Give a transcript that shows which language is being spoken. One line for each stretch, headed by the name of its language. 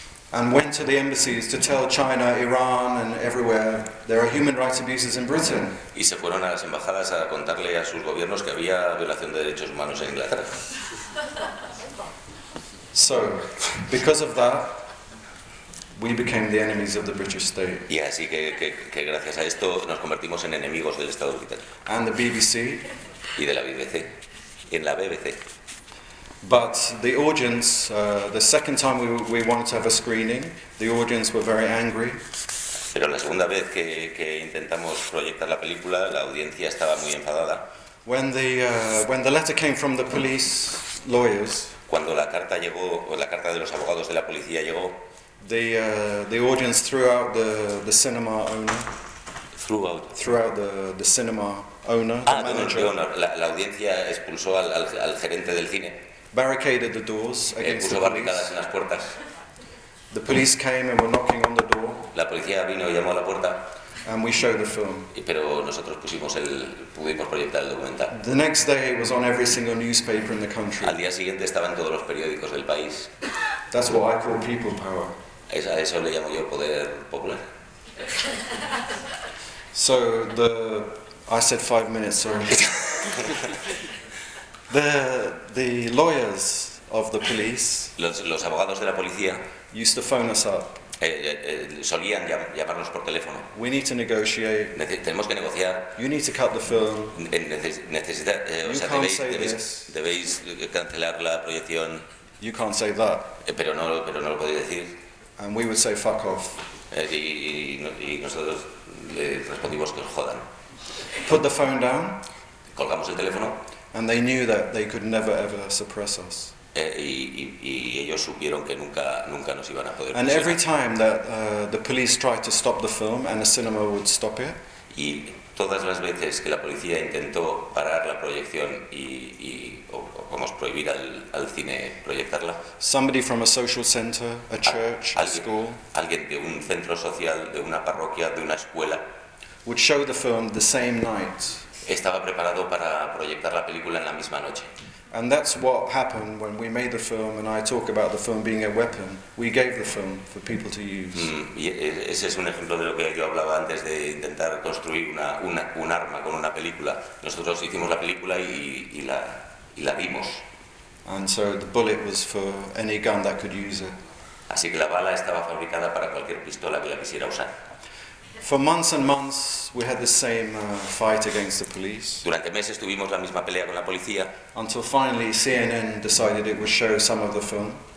English: And went to the embassies to tell China, Iran, and everywhere there are human rights abuses in Britain.
Spanish: Y se fueron a las embajadas a contarle a sus gobiernos que había violación de derechos humanos en Inglaterra.
English: So, because of that, We became the enemies of the British state.
Spanish: Y así que gracias a esto nos convertimos en enemigos del Estado británico.
English: And the BBC.
Spanish: Y de la BBC. En la BBC.
English: But the audience, the second time we wanted to have a screening, the audience were very angry.
Spanish: Pero la segunda vez que intentamos proyectar la película, la audiencia estaba muy enfadada.
English: When the letter came from the police lawyers.
Spanish: Cuando la carta llegó, o la carta de los abogados de la policía llegó.
English: The audience threw out the cinema owner. Threw out the cinema owner. Ah, the manager.
Spanish: La audiencia expulsó al gerente del cine.
English: Barricaded the doors against
Spanish: puso barricadas en las puertas.
English: The police came and were knocking on the door.
Spanish: La policía vino y llamó a la puerta.
English: And we showed the film.
Spanish: Pero nosotros pudimos proyectar el documental.
English: The next day it was on every single newspaper in the country.
Spanish: Al día siguiente estaba en todos los periódicos del país.
English: That's what I call people power.
Spanish: Eso le llamo yo poder popular.
English: So I said 5 minutes, sorry. The lawyers of the police.
Spanish: Los abogados de la policía.
English: Used to phone us up.
Spanish: Solían llamarnos por teléfono.
English: We need to negotiate.
Spanish: Tenemos que negociar.
English: You need to cut the film.
Spanish: Debéis cancelar la proyección.
English: You can't say that.
Spanish: Pero no lo podéis decir.
English: And we would say fuck off.
Spanish: Y nosotros le respondimos que os jodan.
English: Put the phone down.
Spanish: Colgamos el teléfono.
English: And they knew that they could never ever suppress us.
Spanish: Y ellos supieron que nunca nos iban a poder.
English: And every time that the police tried to stop the film and the cinema would stop it.
Spanish: Y todas las veces que la policía intentó parar la proyección y vamos a prohibir al cine proyectarla.
English: Somebody from a social center, a church, a school.
Spanish: Alguien de un centro social, de una parroquia, de una escuela.
English: Would show the film the same night.
Spanish: Estaba preparado para proyectar la película en la misma noche.
English: And that's what happened when we made the film, and I talk about the film being a weapon. We gave the film for people to use.
Spanish: Y ese es un ejemplo de lo que yo hablaba antes de intentar construir un arma con una película. Nosotros hicimos la película y la vimos.
English: And so the bullet was for any gun that could use it.
Spanish: Así que la bala estaba fabricada para cualquier pistola que la quisiera usar.
English: For months and months, we had the same fight against the police.
Spanish: Durante meses tuvimos la misma pelea con la policía.
English: Until finally, CNN decided it would show some of the film.